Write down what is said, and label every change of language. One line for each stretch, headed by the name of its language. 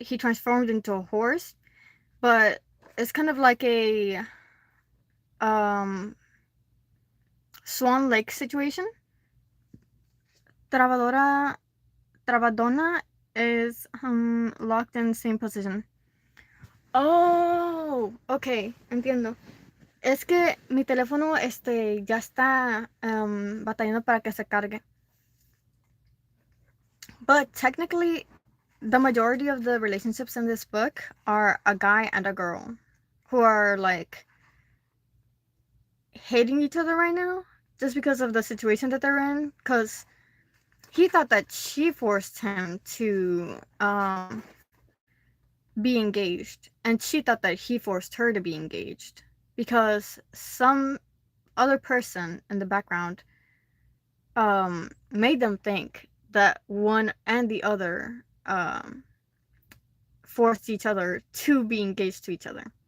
English: He transformed into a horse, but it's kind of like a Swan Lake situation. Trabadora Trabadona is locked in the same position.
Spanish: Oh, ok, entiendo. Es que mi teléfono ya está batallando para que se cargue.
English: But technically, the majority of the relationships in this book are a guy and a girl who are like hating each other right now. just because of the situation that they're in, because he thought that she forced him to be engaged, and she thought that he forced her to be engaged because some other person in the background made them think that one and the other forced each other to be engaged to each other.